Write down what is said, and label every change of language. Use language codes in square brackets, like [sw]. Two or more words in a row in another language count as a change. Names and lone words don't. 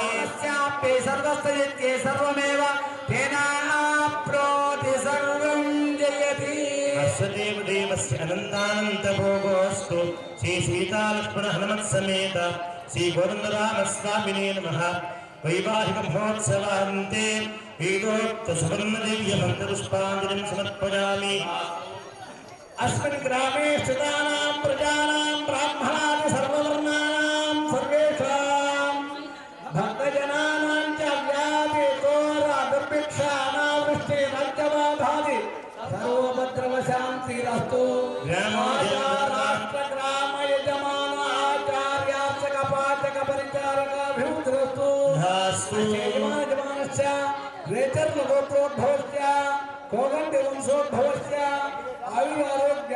[sa] స్యాపే సర్వస్య సర్వమేవ తేనాప్నోతి సర్వం జయతి అస్య దేవదేవస్య అనంతానంతభోగోऽस्तु శ్రీ సీతాలక్ష్మణ హనుమత్సమేత శ్రీ గోవిందరామస్వామినే నమః వైవాహిక మహోత్సవాంతే వేదోక్త సువర్ణదివ్య మంత్రపుష్పాంజలిం సమర్పయామి अस्मिन् ग्रामे स्थितानां प्रजानां ब्राह्मणादि सर्ववर्णानां सर्वेषां भक्तजनानां च व्याधितोरादुर्भिक्षानावृष्टिरज्जबाधादि सर्वोपद्रवशान्तिरस्तु राष्ट्रग्रामयजमानाचार्यार्चकपाचकपरिचारकाभिवृद्धिरस्तु यजमानस्य वेतर्गोत्रोद्भवस्य कोगण्डि वंशोद्भवस्य आयुरारोग्य